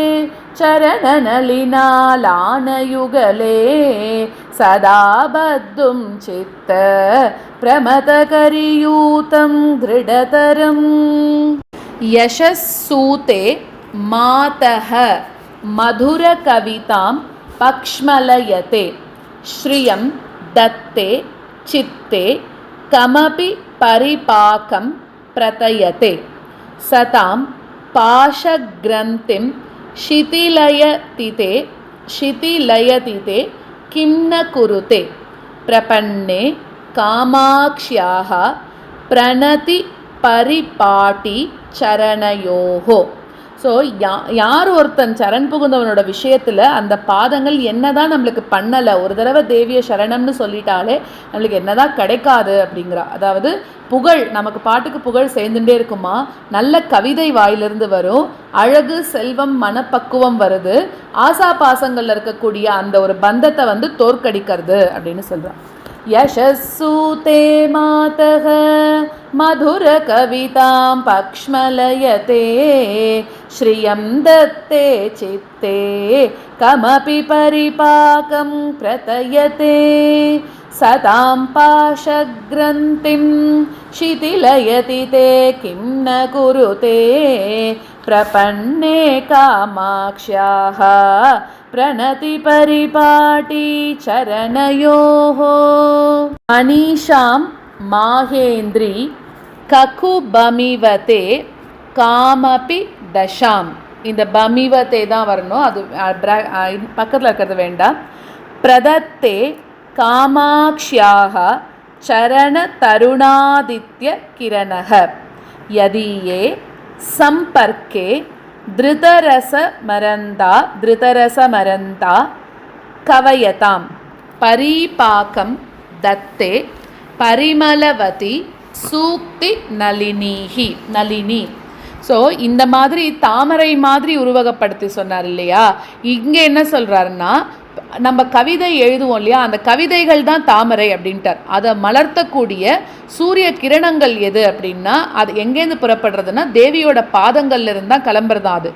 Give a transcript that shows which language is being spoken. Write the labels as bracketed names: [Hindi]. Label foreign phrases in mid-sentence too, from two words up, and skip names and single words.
[Sanskrit] चरणनलिनालानयुगले सदा बद्धुं चित्त प्रमथकरियूतं दृढतरम् यशस्सूते मातः मधुरकवितां पक्ष्मलयते श्रियं दत्ते चित्ते कमपि परिपाकं प्रतयते सतां पाशग्रन्थिं शिथिलयतिते किं न कुरुते प्रपन्ने कामाक्ष्याः प्रणति परिपाटी चरणयोः. [Tamil] ஸோ யார் ஒருத்தன் சரண் புகுந்தவனோட விஷயத்தில் அந்த பாதங்கள் என்னதான் நம்மளுக்கு பண்ணலை, ஒரு தடவை தேவிய சரணம்னு சொல்லிட்டாலே நம்மளுக்கு என்னதான் கிடைக்காது அப்படிங்கிறா. அதாவது புகழ், நமக்கு பாட்டுக்கு புகழ் சேர்ந்துட்டே இருக்குமா, நல்ல கவிதை வாயிலிருந்து வரும், அழகு செல்வம் மனப்பக்குவம் வருது, ஆசா பாசங்களில் இருக்கக்கூடிய அந்த ஒரு பந்தத்தை வந்து தோற்கடிக்கிறது அப்படின்னு சொல்கிறான். [Sanskrit] यशस्सूते मातः मधुरकवितां पक्ष्मलयते श्रियं दत्ते चित्ते कमपि परिपाकं प्रतयते सतां पाशग्रन्थिं शिथिलयति ते किं न कुरुते प्रपन्ने कामाक्ष्याः प्रणति परिपाटी चरणयोः. मनीषां माहेन्द्री ककुबमिवते कामपि दशां. [Tamil] இந்த பமிவத்தே தான் வரணும், அது பக்கத்தில் இருக்கிறது வேண்டாம். [Sanskrit] प्रदत्ते कामाक्ष्याः चरण तरुणादित्य किरणः यदीये सम्पर्के धृतरसमरन्ता कवयतां परीपाकं दत्ते परिमलवती सूक्ति नलिनी. [Tamil] ஸோ இந்த மாதிரி தாமரை மாதிரி உருவகப்படுத்தி சொன்னார் இல்லையா. இங்கே என்ன சொல்கிறாருன்னா, நம்ம கவிதை எழுதுவோம் இல்லையா, அந்த கவிதைகள் தான் தாமரை அப்படின்ட்டார். அதை மலர்த்தக்கூடிய சூரிய கிரணங்கள் எது அப்படின்னா, அது எங்கேருந்து புறப்படுறதுன்னா தேவியோட பாதங்கள்ல இருந்து தான் கிளம்புறதா அது.